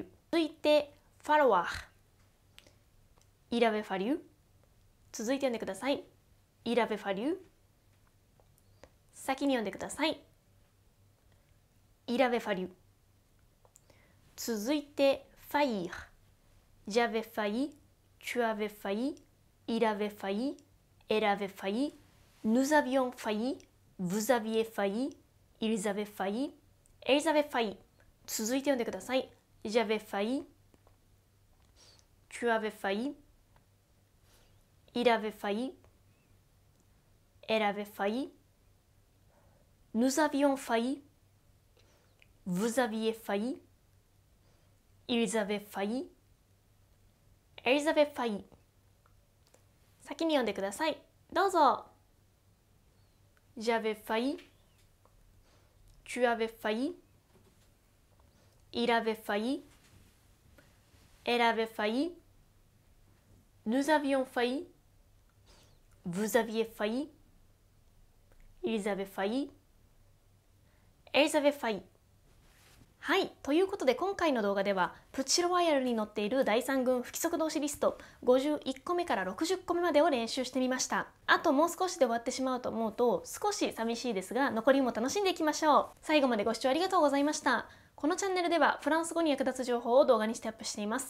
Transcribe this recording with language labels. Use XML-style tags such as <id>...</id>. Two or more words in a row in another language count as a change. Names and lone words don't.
<fr>続いて、falloir。Il avait fallu。</fr> <ja>続いて読んでください。</ja> <fr>Il avait fallu。</fr> <ja>先に読んでください。</ja> <fr>Il avait fallu。続いて、faillir。J'avais failli, tu avais failli, il avait failli, elle avait failli, nous avions failli, vous aviez failli, ils avaient failli, elles avaient failli。</fr> <ja>続いて読んでください。</ja> <fr>J'avais failli, tu avais failli, il avait failli, elle avait failli, nous avions failli, vous aviez failli, ils avaient failli, elles avaient failli。</fr> <ja>先に読んでください。</ja> <fr>どうぞ。J'avais failli, tu avais failli, il avait failli, elle avait failli, nous avions failli, vous aviez failli, ils avaient failli, elles avaient failli。</fr> <ja>はい、ということで今回の動画ではプチロワイヤルに載っている第3軍不規則動詞リスト51個目から60個目までを練習してみました。あともう少しで終わってしまうと思うと少し寂しいですが、残りも楽しんでいきましょう。最後までご視聴ありがとうございました。このチャンネルではフランス語に役立つ情報を動画にしてアップしています。</ja>